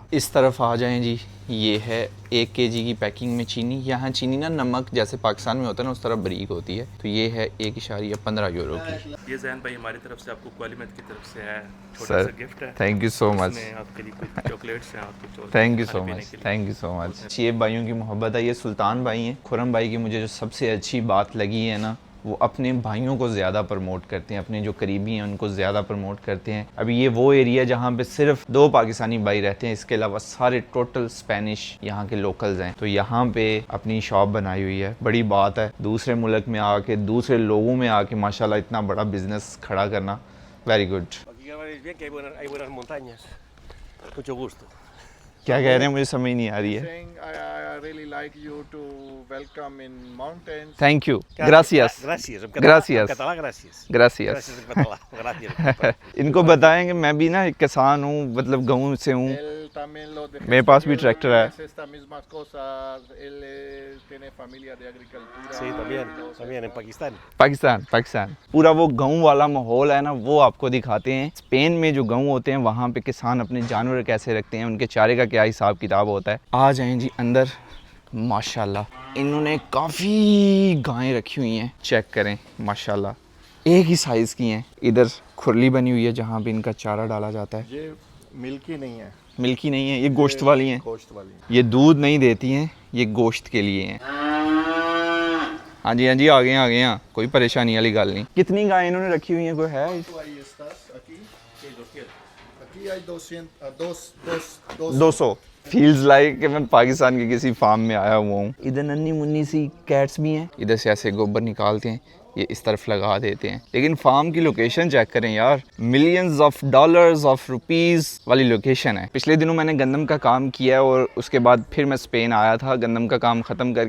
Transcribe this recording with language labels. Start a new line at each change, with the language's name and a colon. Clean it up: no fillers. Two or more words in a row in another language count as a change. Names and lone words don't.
Urdu: اس طرف آ جائیں جی، یہ ہے 1 کے جی کی پیکنگ میں چینی. یہاں چینی نہ نمک جیسے پاکستان میں ہوتا ہے نہ اس طرح باریک ہوتی ہے، تو یہ ہے 1.15 یورو کی. یہ جین بھائی ہماری طرف سے آپ کو کوالیمنٹ کی طرف سے ہے، چھوٹا सर سا گفٹ ہے.
English: Thank you so much,
Urdu: اس میں آپ کے لیے کچھ چاکلیٹس ہیں، آپ کے
English: Thank you so much, thank you so much.
Urdu: یہ بھائیوں کی محبت ہے. یہ سلطان بھائی ہیں خرم بھائی کی۔ مجھے جو سب سے اچھی بات لگی ہے نا، وہ اپنے بھائیوں کو زیادہ پروموٹ کرتے ہیں، اپنے جو قریبی ہیں ان کو زیادہ پروموٹ کرتے ہیں. ابھی یہ وہ ایریا جہاں پہ صرف 2 پاکستانی بھائی رہتے ہیں، اس کے علاوہ سارے ٹوٹل سپینش یہاں کے لوکلز ہیں. تو یہاں پہ اپنی شاپ بنائی ہوئی ہے، بڑی بات ہے. دوسرے ملک میں آ کے، دوسرے لوگوں میں آ کے ماشاءاللہ اتنا بڑا بزنس کھڑا کرنا,
English: Very good.
Urdu: کیا کہہ رہے ہیں مجھے سمجھ نہیں آ رہی ہے.
English: Saying I really like you to welcome in mountains. Thank you, ग्रासियस,
Catalan: Gràcies. En Gràcies. català, gràcies.
Spanish: ग्रासियस।
Catalan: Gràcies en català. Gràcies.
Urdu: ان کو بتائیں کہ میں بھی نا ایک کسان ہوں، مطلب گاؤں سے ہوں.
Spanish: Él también lo de
Urdu: میرے پاس بھی ٹریکٹر ہے.
Spanish: hace estas mismas cosas. Él tiene familia de agricultura. Sí, también en Pakistán.
Urdu: پاکستان پورا وہ گاؤں والا ماحول ہے نا، وہ آپ کو دکھاتے ہیں. سپین میں جو گاؤں ہوتے ہیں وہاں پہ کسان اپنے جانور کیسے رکھتے ہیں، ان کے چارے کا کیا حساب کتاب ہوتا ہے. آ جائیں جی اندر. ماشاءاللہ انہوں نے کافی گائیں رکھی ہوئی ہیں، چیک کریں ماشاءاللہ، ایک ہی سائز کی ہیں. ادھر کھرلی بنی ہوئی ہے جہاں پہ ان کا چارہ ڈالا جاتا ہے. یہ ملکی نہیں ہے, ملکی نہیں ہے، یہ گوشت والی ہیں. گوشت والی ہے. یہ دودھ نہیں دیتی ہیں، یہ گوشت کے لیے ہیں۔ ہاں جی آ گئے ہیں، کوئی پریشانی والی گل نہیں. کتنی گائیں انہوں نے رکھی ہوئی ہیں، کوئی ہے?
Spanish: Ahí estás, aquí hay 200,
Urdu: 200
English: feels like
Urdu: کہ میں پاکستان کے کسی فارم میں آیا ہوا ہوں. ادھر ننھی منی سی کیٹس بھی ہیں، ادھر سے ایسے گوبر نکالتے ہیں، یہ اس طرف لگا دیتے ہیں. لیکن فارم کی لوکیشن چیک کریں یار,
English: millions of dollars of rupees
Urdu: والی لوکیشن ہے. پچھلے دنوں میں نے گندم کا کام کیا ہے اور اس کے بعد پھر میں سپین آیا تھا گندم کا کام ختم کر کے.